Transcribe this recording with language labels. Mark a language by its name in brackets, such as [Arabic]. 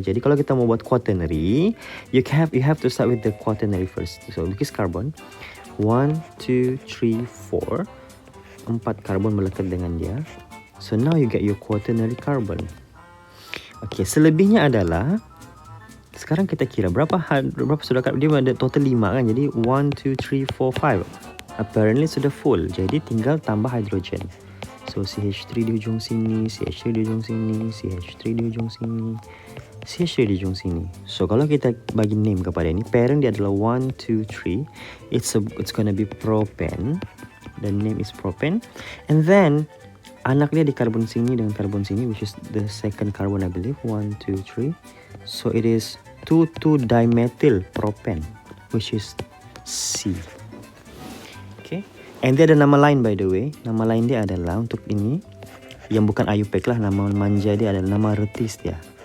[Malay] Jadi, kalau kita mau buat [English] quaternary, you have to start with the quaternary first. [Malay] So, lukis karbon. 1, 2, 3, 4. 4 karbon melekat dengan dia. [English] So, now you get your quaternary carbon. [Malay] Okay, selebihnya adalah sekarang kita kira berapa sudah dia ada total 5 kan. Jadi 1, 2, 3, 4, 5. Apparently sudah full. Jadi tinggal tambah hydrogen. So CH3 di ujung sini, CH3 di ujung sini, CH3 di ujung sini, CH3 di ujung sini. So kalau kita bagi name kepada ini, parent dia adalah 1, 2, 3. [English] It's gonna be propane. The name is propane. And then [Malay] anak dia di karbon sini [English] dengan karbon sini, which is the second carbon I believe. 1, 2, 3. So it is 2,2-dimethyl propane, which is C. [Malay] Okay. And dia ada nama lain [English] by the way. [Malay] Nama lain dia adalah untuk ini yang bukan IUPAC lah. Nama manja dia adalah nama retis dia.